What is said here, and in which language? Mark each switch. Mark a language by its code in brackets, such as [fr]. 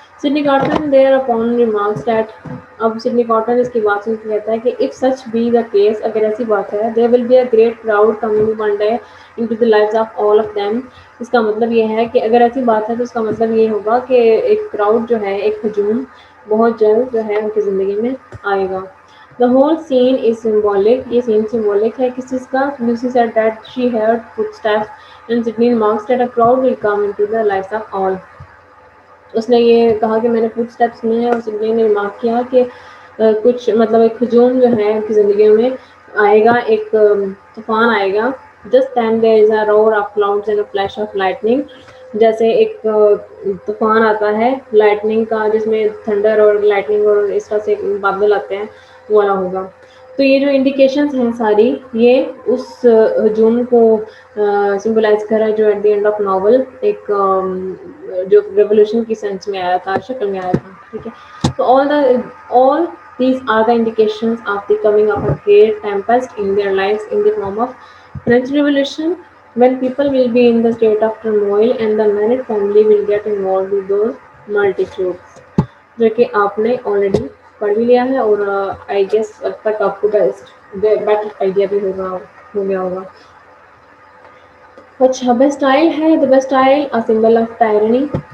[en] Sydney Carton thereupon remarks that [ur] اب Sydney carton اس کی بات سن کے کہتا ہے کہ [en] if such be the case [ur] اگر ایسی بات ہے [en] there will be a great crowd coming one day into the lives of all of them. [ur] اس کا مطلب یہ ہے کہ اگر ایسی بات ہے تو اس کا مطلب یہ ہوگا کہ ایک کراؤڈ جو ہے ایک ہجوم بہت جلد جو ہے ان کی زندگی میں آئے گا. [en] The whole scene is symbolic. [ur] یہ scene symbolic ہے کس چیز کا؟ [en] Lucy said that she heard footsteps and Sydney remarks that a crowd will come into the lives of all. [ur] اس نے یہ کہا کہ میں نے فٹ اسٹیپ سنے ہیں اور سڈنی نے ریمارک کیا کہ کچھ مطلب ایک ہجوم جو ہے ان کی زندگیوں میں آئے گا، ایک طوفان آئے گا. [en] Just then there is a roar of clouds and a flash of lightning. [ur] جیسے ایک طوفان آتا ہے لائٹننگ کا جس میں تھنڈر اور لائٹننگ اور اس طرح سے بادل آتے ہیں وہ والا ہوگا. تو یہ جو انڈیکیشنز ہیں ساری یہ اس ہجوم کو سمبلائز کر رہا ہے جو at the end of novel ایک جو ریولیوشن کی سینس میں آیا تھا شکل میں آیا تھا. [en] ٹھیک ہے، تو all these are the indications of the coming of a great tempest in their lives in the form of French Revolution when people will be in the state of turmoil and the married family will get involved with those multitudes. [ur] جو کہ آپ نے already پڑھ بھی لیا ہے اور I guess اب تک آپ کو بیٹر آئیڈیا بھی ہو گیا ہوگا. اچھا بیسٹائل ہے [en] the Bastille a symbol of tyranny.